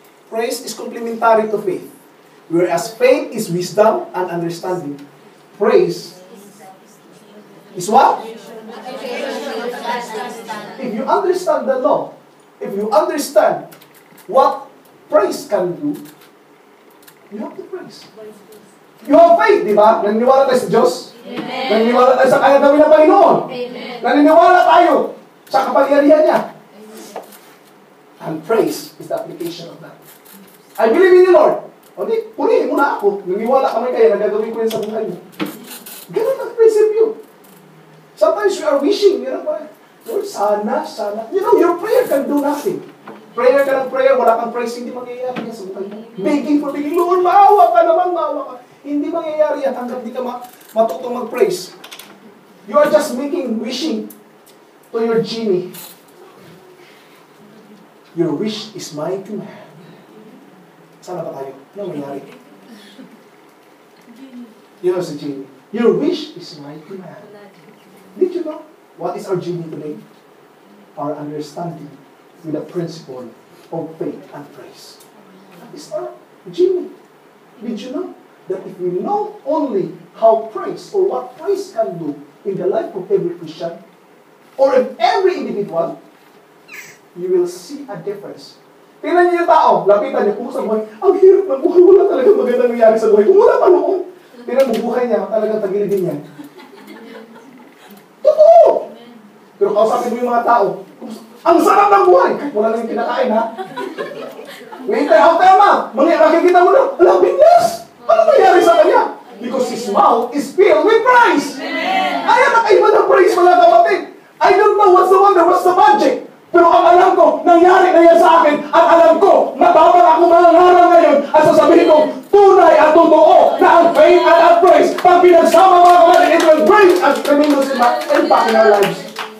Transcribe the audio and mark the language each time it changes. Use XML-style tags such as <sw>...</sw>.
<en>Praise is complementary to faith. Whereas faith is wisdom and understanding. Praise is what? If you understand the law, if you understand what praise can do, you have to praise. You have faith, di ba?</en> <tl>Naniniwala tayo sa Diyos. Amen. Naniniwala tayo sa kaya gawin ng Panginoon. Amen. Naniniwala tayo sa kapangyarihan niya.</tl> <en>And praise is the application of that. I believe in you, Lord.</en> <tl>O di, purihin mo na ako. Naniniwala kami kaya nagagawin ko yan sa buhay mo. Ganun ang prinsipyo.</tl> <en>Sometimes we are wishing, Lord, sana. You know, your prayer can do nothing.</en> <tl>Prayer ka ng prayer, wala kang praise, hindi mangyayari yan sa buhay mo.</tl> <en>Begging for begging,</en> <tl>Lord, maawa ka naman, maawa ka. Hindi mangyayari yan hanggang di ka matutong mag-praise.</tl> <en>You are just wishing to your genie. Your wish is my command.</en> <tl>Sana ba tayo? Ano mangyari? Yun si</tl> <en>genie. Your wish is my command. Did you know? What is our genie today? Our understanding with the principle of faith and praise. That is our genie. Did you know that if we know only how praise or what praise can do in the life of every Christian or of every individual, you will see a difference.</en> <tl>Tingnan niyo yung tao, lapitan niyo, kung sa buhay, ang hirap ng buhay, wala talagang magandang nangyari sa buhay. Kung wala pa noon, tingnan mo buhay niya, talagang tagilidin yan. Totoo! Pero kausapin mo yung mga tao, ang sarap ng buhay! Wala nang kinakain, ha? Wait, makikita mo na, alam, binyas! Ano nangyari sa kanya?</tl> <en>Because his mouth is filled with praise!</en> <tl>Ayan, nakaiba ng praise, mga kapatid!</tl> <en>I don't know what's the wonder, what's the magic?</en> <tl>Pero ang alam ko, nangyari na yan sa akin, at alam ko, nababan ako mangangaral ngayon, at sasabihin ko, tunay at totoo na ang faith and ang praise, pag pinagsama mga kapatid,</tl> <en>it will bring a tremendous impact in our lives.</en>